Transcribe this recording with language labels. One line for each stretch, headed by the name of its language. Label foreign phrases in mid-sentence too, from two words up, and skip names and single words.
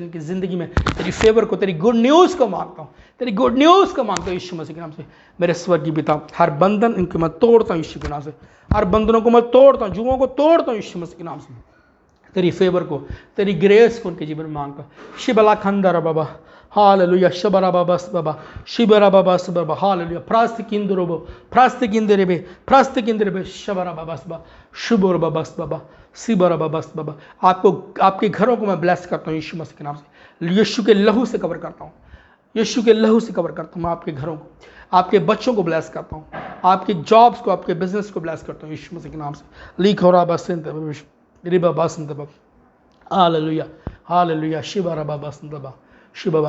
Hindi: इनकी जिंदगी में तेरी फेवर को, तेरी
English: good news
Hindi: को मांगता हूं, तेरी
English: good news
Hindi: को मांगता हूं यीशु मसीह के नाम से मेरे स्वर्गीय पिता। हर बंधन इनके मैं तोड़ता हूं यीशु के नाम से, हर बंधनों को मैं तोड़ता हूं, जुओं को तोड़ता हूं यीशु मसीह के नाम से। तेरी फेवर को, तेरी ग्रेस को उनके जीवन में मांगता हूं। शिबला खंदर बाबा, हालेलुया, शबरा बाबा बाबा, शिबरा बाबा बाबा, हालेलुया, प्रास्तिकिंदरोबो, प्रास्तिकिंदरेबे, प्रास्तिकिंदरेबे, शबरा बाबा बाबा, शुभर बाबा बाबा, सिबरा बाबा बाबा। आपको, आपके घरों को मैं ब्लेस करता हूँ यीशु मसीह के नाम से, यीशु के लहू से कवर करता हूँ, यीशु के लहू से कवर करता हूँ मैं आपके घरों को, आपके बच्चों को ब्लेस करता हूँ, आपके जॉब्स को, आपके बिजनेस को ब्लेस करता हूँ यीशु मसीह के नाम से। लिखोरा बसंत रिबा बसंत बाबा, हालेलुया, हालेलुया, शिबरा बाबा बाबा, शिव बाबा।